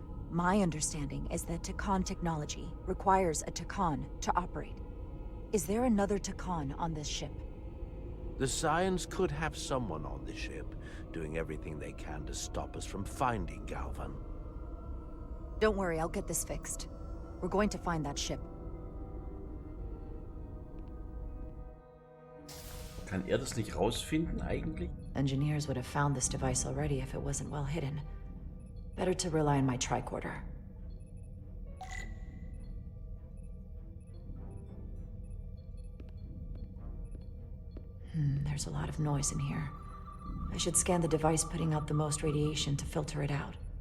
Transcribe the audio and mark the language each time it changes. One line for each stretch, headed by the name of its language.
English: My understanding is that Takan technology requires a Takan to operate. Is there another Takan on this ship? The Scions could have someone on the ship, doing everything they can to stop us from finding Galvan. Don't worry, I'll get this fixed. We're going to find that ship.
German: Kann er das nicht rausfinden eigentlich?
English: Engineers would have found this device already if it wasn't well hidden. Better to rely on my tricorder. There's a lot of noise in here. I should scan the device putting out the most radiation to filter it out.